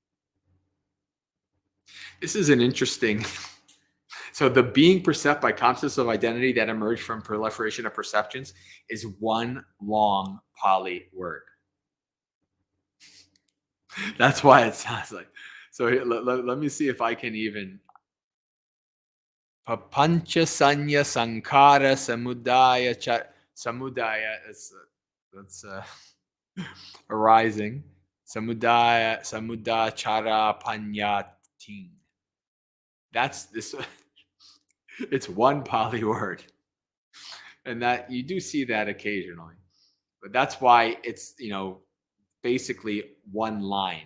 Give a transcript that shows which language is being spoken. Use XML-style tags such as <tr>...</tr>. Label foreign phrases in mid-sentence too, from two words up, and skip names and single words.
<en>This is an interesting. So the being beset by concepts of identity that emerge from proliferation of perceptions is one long Pali word. That's why it sounds like. So let me see if I can even.</en> <pi>Papancha sanya sankara samudaya samudaya.</pi> <en>That's arising.</en> <pi>Samudachara panyating.</pi> <en>That's this. It's one Pali word, and that you do see that occasionally, but that's why it's basically one line.</en>